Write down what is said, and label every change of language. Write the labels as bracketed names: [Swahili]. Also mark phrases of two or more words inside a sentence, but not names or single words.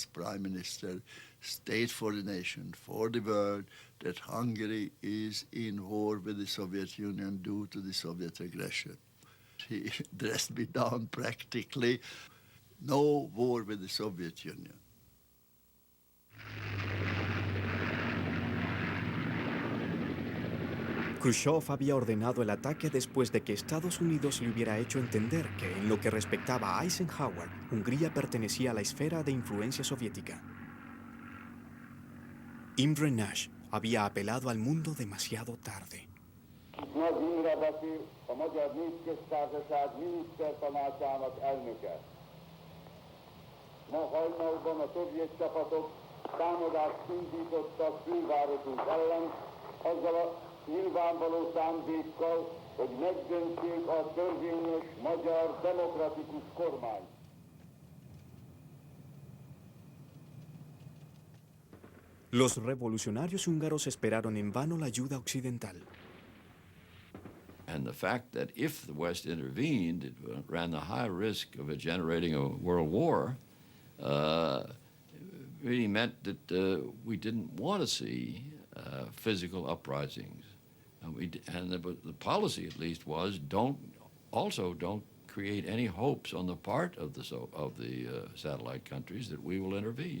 [English] Prime Minister state for the nation, for the world, that Hungary is in war with the Soviet Union due to the Soviet aggression. He dressed me down practically. No war with the Soviet Union. [Spanish] Khrushchev había ordenado el ataque después de que Estados Unidos le hubiera hecho entender que, en lo que respectaba a Eisenhower, Hungría pertenecía a la esfera de influencia soviética. Imre Nagy había apelado al mundo demasiado tarde. [Hungarian] Nagy Imre beszél, a Magyar Népköztársaság minisztertanácsának elnöke. Ma hajnalban a szovjet csapatok támadást indítottak fővárosunk ellen, azzal a nyilvánvaló szándékkal, hogy megdöntsék a törvényes magyar demokratikus kormányt. [Spanish] Los revolucionarios húngaros esperaron en vano la ayuda occidental. [English] And the fact that if the West intervened, it ran the high risk of generating a world war, really meant that we didn't want to see physical uprisings. And the policy, at least, was don't create any hopes on the part of the satellite countries that we will intervene.